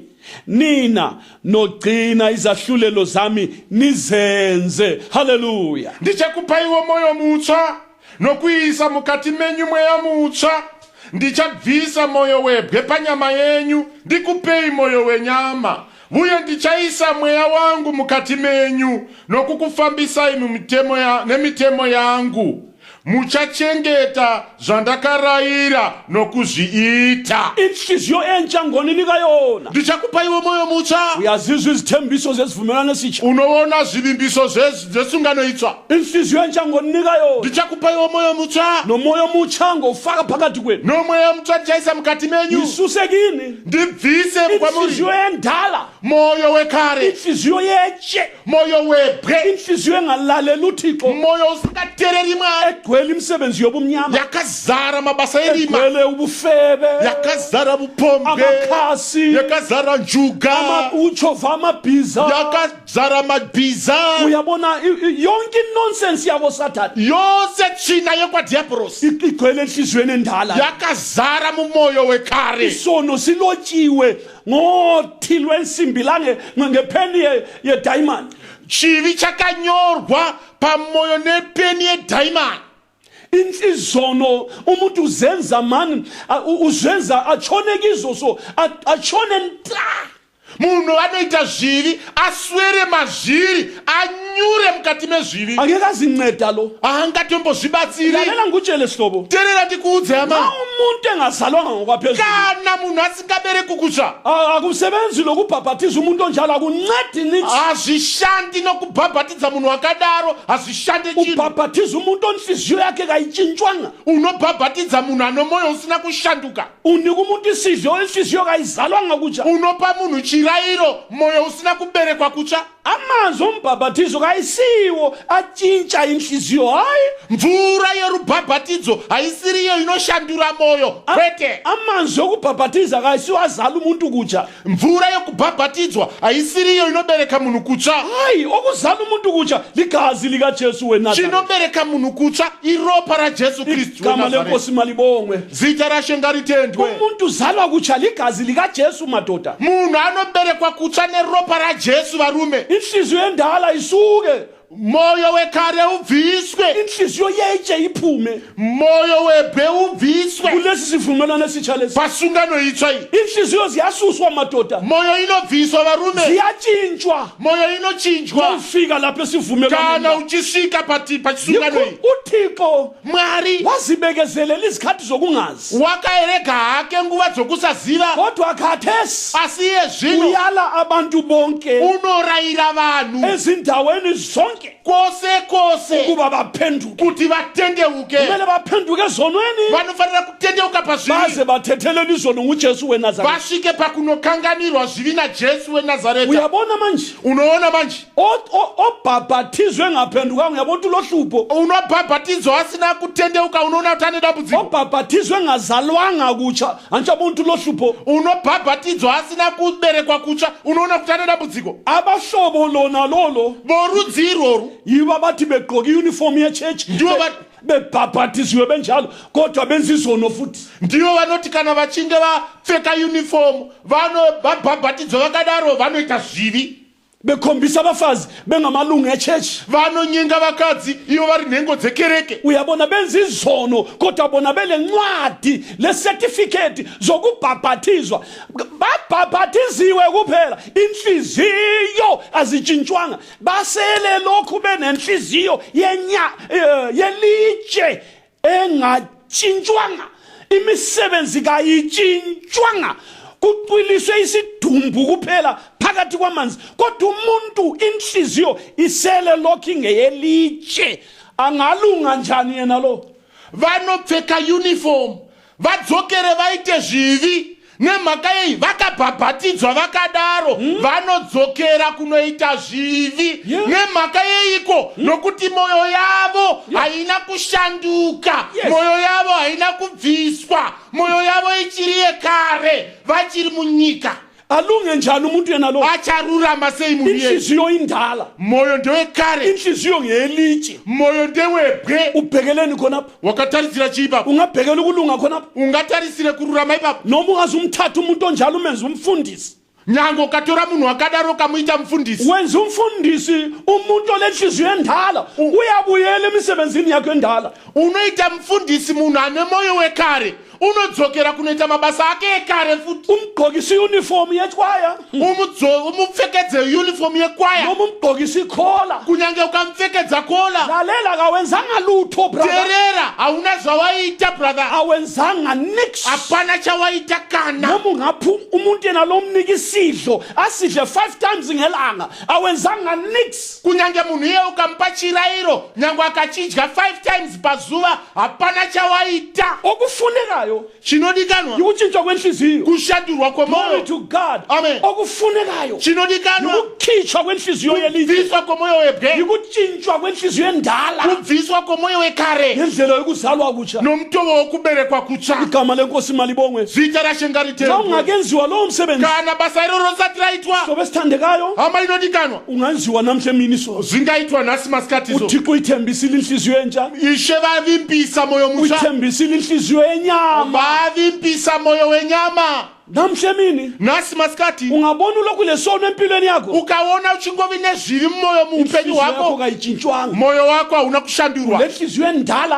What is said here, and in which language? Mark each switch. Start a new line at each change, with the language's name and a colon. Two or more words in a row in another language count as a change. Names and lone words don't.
North Ndebele: Nina nogcina izahlulelo zami nizenze. Hallelujah.
Shona: Ndichakupa iwo moyo mutsva nokuisa mukati menyu mweya mutsva, ndichabvisa moyo webwe panyama yenyu ndikupei moyo wenyama. Uye ndichaisa mweya wangu mukati menyu nokukufambisai nemitemo yangu. Muchachengeta zvandakarayira nokuzviita.
North Ndebele: Inhliziyo entsha ngonini kayona.
Shona: Ndichakupaiwo moyo mutsva.
North Ndebele: Uyazizwa izithembiso zezivumelwano esitsha.
Shona: Unoona zvivimbiso zvesungano itsva.
North Ndebele: Inhliziyo entsha ngonini kayona.
Shona: Ndichakupaiwo moyo mutsva.
North Ndebele: Nomoyo mutsha ngofaka phakathi kwenu.
Shona: Nomweya mutsva ndichaisa mukati menyu.
North Ndebele: Isusekini.
Shona: Ndibvise kwamuri.
North Ndebele: Inhliziyo endala.
Shona: Moyo wekare.
North Ndebele: Inhliziyo yeche.
Shona: Moyo webwe.
North Ndebele: Inhliziyo engalaleli uThixo.
Shona: Moyo usingatereri Mwari.
North Ndebele: Egcwele imisebenzi yobumnyama.
Shona: Yakazara mabasa erima.
North Ndebele: Egcwele ubufebe.
Shona: Yakazara bupombe.
North Ndebele: Amakhasi.
Shona: Yakazara njuga.
North Ndebele: Uchova amabhiza.
Shona: Yakazara mabhiza.
North Ndebele: Uyabona yonke nonsense yabo Satan.
Shona: Yose tsvina yekwadhiabhorosi.
North Ndebele: Igcwele enhliziyweni endala.
Shona: Yakazara mumoyo wekare.
North Ndebele: Isono silotshiwe ngothi lwensimbi ngepeni ye-diamond.
Shona: Chivi chakanyorwa pamoyo nepeni ye-diamond.
North Ndebele: Izono umuntu uzenza mani uzenza atshone kizo so atshone nta.
Shona: Munhu anoita zvivi aswere mazviri anyure mukati mezvivi.
North Ndebele: Angeke azinceda lo.
Shona: Haangatombozvibatsiri.
North Ndebele: Lalela ngikutshele sihlobo.
Shona: Teerera ndikuudze hama.
North Ndebele: Umuntu engazalwanga ngokwaphezulu.
Shona: Kana munhu asingabereki kutsva.
North Ndebele: Akusebenzi lokubhabhathiza umuntu onjalo akuncedi nithi.
Shona: Hazvishandi nokubhabhatidza munhu wakadaro, hazvishandi chinhu.
North Ndebele: Ubhabhathiza umuntu onhliziyo yakhe kayitshintshwanga.
Shona: Unobhabhatidza munhu anomoyo usina kushanduka.
North Ndebele: Unika umuntu isidlo inhliziyo kayizalwanga kutsha.
Shona: Unopa munhu chirayiro moyo usina kuberekwa kutsha.
North Ndebele: Amanzi ombhabhathizo kayisiwo atshintsha inhliziyo hayi.
Shona: Mvura yerubhabhatidzo haisiriyo inoshandura moyo kwete.
North Ndebele: Amanzi okubhabhathiza kayisiwo azala umuntu kutsha.
Shona: Mvura yokubhabhatidzwa haisiriyo inobereka munhu kutsha.
North Ndebele: Hayi okuzala umuntu kutsha ligazi likaJesu weNazareth.
Shona: Chinobereka munhu kutsha iropa raJesu Kristu weNazareth.
North Ndebele: Igama lenkosi malibongwe.
Shona: Zita raShe ngaritendwe.
North Ndebele: Umuntu uzalwa kutsha ligazi likaJesu madoda.
Shona: Munhu anoberekwa kutsha neropa raJesu varume.
North Ndebele: Inhliziyo endala isuke.
Shona: Moyo wekare ubviswe.
North Ndebele: Inhliziyo yeche iphume.
Shona: Moyo webwe ubviswe.
North Ndebele: Kulesi sivumelwano esitsha lesi.
Shona: Pasungano itsva iyi.
North Ndebele: Inhliziyo ziyasuswa madoda.
Shona: Moyo inobviswa varume.
North Ndebele: Ziyatshintshwa.
Shona: Moyo inochinjwa.
North Ndebele: Ufika lapho sivumelwano.
Shona: Kana uchisvika pasungano iyi.
North Ndebele: uThixo
Shona: Mwari
North Ndebele: wazibekezelela izikhathi zokungazi.
Shona: Wakaerega hake nguva dzokusaziva.
North Ndebele: Kodwa khathesi
Shona: Asiye zvino
North Ndebele: uyala abantu bonke
Shona: unorayira vanhu
North Ndebele: ezindaweni zonke
Shona: kose
North Ndebele: ukuba baphenduke.
Shona: kuti vatendeuke.
North Ndebele: Kumele baphenduke ezonweni
Shona: Vanofanira kutendeuka
North Ndebele: baze
Shona: pazvivi.
North Ndebele: bathethelele izono nguJesu weNazareth.
Shona: Vasvike pakunokanganirwa zvivi naJesu weNazareta.
North Ndebele: Uyabona manje
Shona: Unoona manje.
North Ndebele: Obhabhathizwe ngaphendukanga uyabona ulohlupho.
Shona: Unobhabhatidzwa asina kutendeuka unoona kuti ane dambudziko.
North Ndebele: Obhabhathizwe ngazalwanga kutsha anje abantu ulohlupho.
Shona: Unobhabhatidzwa asina kuberekwa kutsha unoona kuti ane dambudziko.
North Ndebele: Abahlobo lona lolo
Shona: Vorudzi irworu
North Ndebele: yibo abathi begqoka iuniform yechurch
Shona: ndivo
North Ndebele: bebhabhathiziwe benjalo kodwa benza izono futhi.
Shona: ndivo vanoti kana vachinge vapfeka uniform vabhabhatidzwa vakadaro vanoita zvivi.
North Ndebele: Bekhombisa abafazi bengamalungu echurch.
Shona: Vanonyinga vakadzi ivo vari nhengo dzekereke.
North Ndebele: Uyabona benza izono kodwa bona belencwadi lecertificate zokubhabhathizwa. Babhabhathiziwe kuphela inhliziyo azitshintshwanga. Basele lokhu benenhliziyo yelitshe engatshintshwanga. Imisebenzi kayitshintshwanga. Kuqiliswe isidumbu kuphela phakathi kwamanzi kodwa umuntu inhliziyo isele lokhu ingeyelitshe. Angalunga njani yena lo?
Shona: Vanopfeka uniform vadzokere vaite zvivi nemhaka yei vakabhabhatidzwa vakadaro vanodzokera kunoita zvivi nemhaka yeiko nokuti moyo yavo haina kushanduka. Moyo yavo haina kubviswa. Moyo yavo ichiri yekare vachiri munyika.
North Ndebele: Alunge njani umuntu yena lo?
Shona: Acharurama sei munhu iye?
North Ndebele: Inhliziyo indala.
Shona: Moyo ndewekare.
North Ndebele: Inhliziyo ngeyelitshe.
Shona: Moyo ndewebwe.
North Ndebele: Ubhekeleni khonapho?
Shona: Wakatarisira chi ipapo?
North Ndebele: Ungabhekela ukulunga khonapho?
Shona: Ungatarisire kururama ipapo?
North Ndebele: Noma ungazumthatha umuntu onjalo umenze umfundisi.
Shona: nyango ukatora munhu wakadaro ukamuita mufundisi.
North Ndebele: wenza umfundisi umuntu olenhliziyo endala uyabuyela emisebenzini yakhe endala.
Shona: Unoita mufundisi munhu ane moyo wekare unodzokera kunoita mabasa ake ekare futi.
North Ndebele: Umgqokisa uniform yechoir,
Shona: umupfekedze uniform yekwaya,
North Ndebele: noma umgqokisa ikhola.
Shona: kunyange ukamupfekedza kola.
North Ndebele: Lalela kawenzanga lutho brother,
Shona: Terera hauna zvawaita brother,
North Ndebele: awenzanga nix.
Shona: hapana chawaita kana.
North Ndebele: Noma ungaphi umuntu yena lomnika isidlo asidle 5 times ngelanga, awenzanga nix.
Shona: Kunyange munhu iye ukamupa chirayiro nyange akachidya 5 times pazuva hapana chawaita.
North Ndebele: Okufunekayo
Shona: Chinodikanwa
North Ndebele: yikutshintsha kwenhliziyo.
Shona: kushandurwa
English: Glory
Shona: kwemoyo.
English: to God. Amen.
North Ndebele: Okufunekayo
Shona: Chinodikanwa
North Ndebele: yikukhitshwa kwenhliziyo yelithi,
Shona: kubviswa kwemoyo webwe,
North Ndebele: yikutshintshwa kwenhliziyo endala
Shona: kubviswa kwemoyo wekare
North Ndebele: ngendlela yokuzalwa kutsha.
Shona: nomtovo wokuberekwa kutsva.
North Ndebele: Igama lenkosi malibongwe.
Shona: Zita raShe
North Ndebele: Xa
Shona: ngaritembwe.
North Ndebele: ungakenziwa lowo msebenzi
Shona: Kana basa iroro risati raitwa,
North Ndebele: hlobo esithandekayo,
Shona: hama inodikanwa
North Ndebele: ungenziwa namhla emini so.
Shona: zingaitwa nhasi masikati zo.
North Ndebele: uThixo uyithembisile inhliziyo entsha,
Shona: Ishe vavimbisa moyo mutsva,
North Ndebele: uyithembisile inhliziyo yenyama.
Shona: vavimbisa moyo wenyama.
North Ndebele: Namhla emini
Shona: Nhasi masikati
North Ndebele: ungabona ulokhu lesono empilweni yakho,
Shona: ukaona uchingovi nezvivi mumoyo muupenyu
North Ndebele: inhliziyo yakho
Shona: hwako,
North Ndebele: kayitshintshwanga.
Shona: moyo wako hauna kushandurwa.
North Ndebele: Lenhliziyo endala,